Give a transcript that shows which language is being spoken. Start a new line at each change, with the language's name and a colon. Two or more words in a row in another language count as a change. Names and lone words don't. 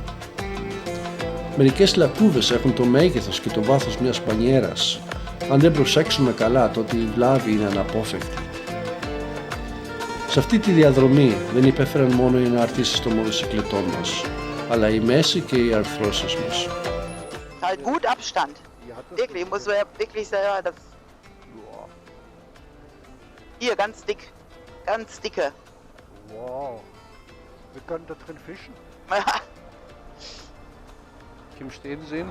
Greek: Μερικές λακκούβες έχουν το μέγεθος και το βάθος μιας πανιέρας. Αν δεν προσέξουμε καλά, τότε η βλάβη είναι αναπόφευκτη. Σε αυτή τη διαδρομή δεν υπέφεραν μόνο οι αναρτήσεις των μοτοσυκλετών μας, αλλά η μέση και οι αρθρώσεις μας.
German: Halt gut Abstand. Wirklich, muss man wirklich sagen, das... Hier, ganz dick. Ganz dicke. Wow. Wir können da drin fischen. Kim stehen sehen.